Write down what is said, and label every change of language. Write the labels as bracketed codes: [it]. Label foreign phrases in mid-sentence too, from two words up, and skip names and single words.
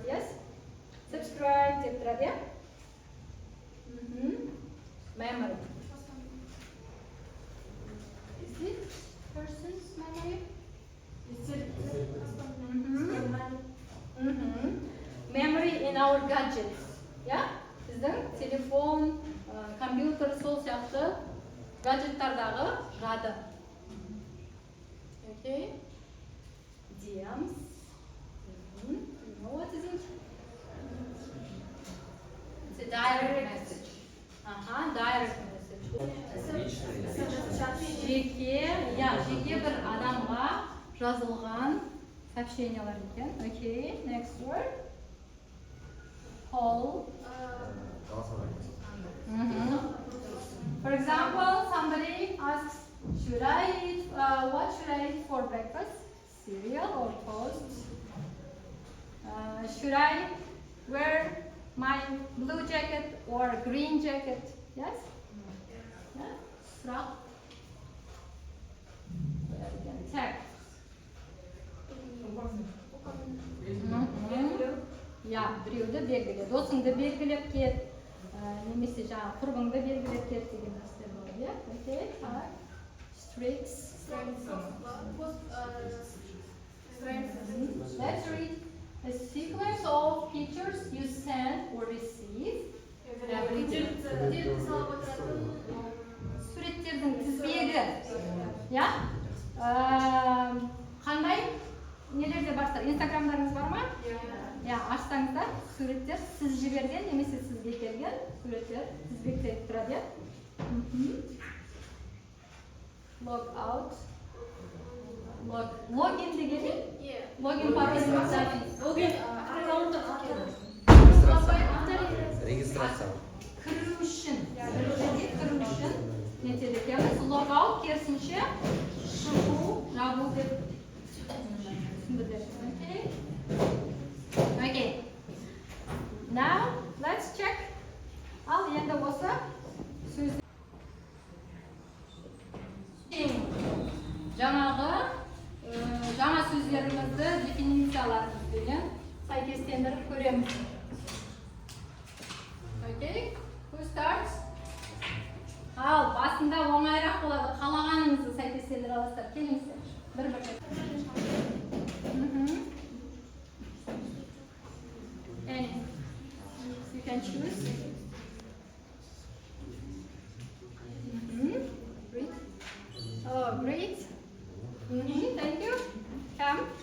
[en] Yes? Subscribe. Yeah? Memory. Is it person's memory? Is it? Memory in our gadgets. Yeah? [kk] Біздің телефон, компьютер, сол сияқты гаджеттардағы жады. [en] Okay? DMs. You know what is it? It's a direct message. Direct message. [kk] Жеке бір адамға жазылған сообщениялар екен. [en] Okay, next word. Call. For example, somebody asks, what should I eat for breakfast? Cereal or toast? Should I wear my blue jacket or green jacket. Yes? Yeah? [kk] Сұрақ. Tag. Ja, біреуді белгіле. Досыңды белгілеп кет, немесе жаңа құрбыңды белгілеп кет деген нәрселер болады, иә? [ru] Окей, так. [en] Streets. Let's read a sequence of pictures you send or receive every day. [kk] Суреттердің тізбегі, иә? Қандай нелерде барсыздар? Инстаграмдарыңыз бар ма? Ja, açsаңыздар, суреттер сіз жіберген немесе сізге келген суреттер тізбекте тұрады, иә? [en] Log out. [kk] Login дегені? Login пароль. Login аккаунттың аты. Регистрация. Кіру үшін. Кіру үшін не етеді екенбіз? [en] Log out [kk] керісінше шығу, жабу деп түсіндіреді. [en] Okay. Okay. Now let's check. [kk] Ал енді осы сөз. Жаңа сөздерімізді дефиницияларымызбен сәйкестендіріп көреміз. [en] Okay. Who starts? [kk] Ал басында оңайырақ болады. Қалағаныңызды сәйкестендіре аласыздар. Келіңіздер. Бір-бір. [en] And you can choose. Great. Oh, great. Thank you. Come.